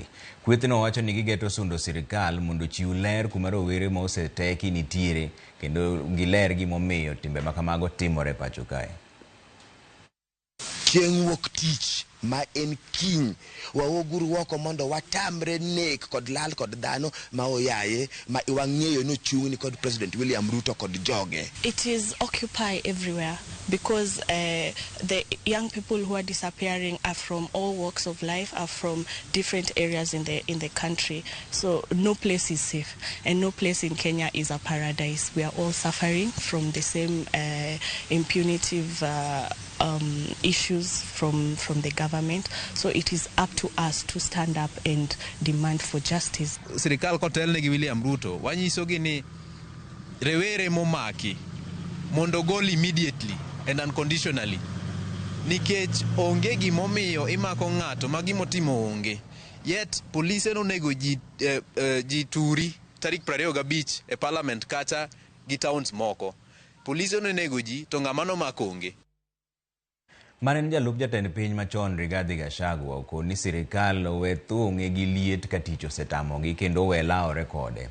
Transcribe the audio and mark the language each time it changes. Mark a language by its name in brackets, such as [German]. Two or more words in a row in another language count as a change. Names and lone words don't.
[Luo (Kenya and Tanzania)] Kwethno wacho ni gigeto sundo sirikal mondo chiw ler kuma rowere ma oseteki nitiere kendo giler gimomiyo timbe makamago timore pacho kae. Chieng' wuok tich ma en kiny waoguru woko mondo watamre nek kod lal kod dhano ma oyaye ma iwang'eyo no chung'ni kod President William Ruto kod joge. [English] It is Occupy everywhere because the young people who are disappearing are from all walks of life, are from different areas in the country. So no place is safe and no place in Kenya is a paradise. We are all suffering from the same impunitive issues from the government. So it is up to us to stand up and demand for justice. [Luo (Kenya and Tanzania)] Sirikal kotel ne gi William Ruto wanyisogi ni rewere momaki mondo gol [English] immediately and unconditionally, [Luo (Kenya and Tanzania)] nikech onge gimomiyo imako ng'ato ma gimotimo onge. Yet police no nego ji turi tarik 25 e parliament kata gi towns moko. Police no nego ji to ng'amano makonge. Manen jalup jatend piny machon Rigathi Gachagua okoni sirikal owe thung'e gi liet ka tich osetamogi kendo owe laore kode.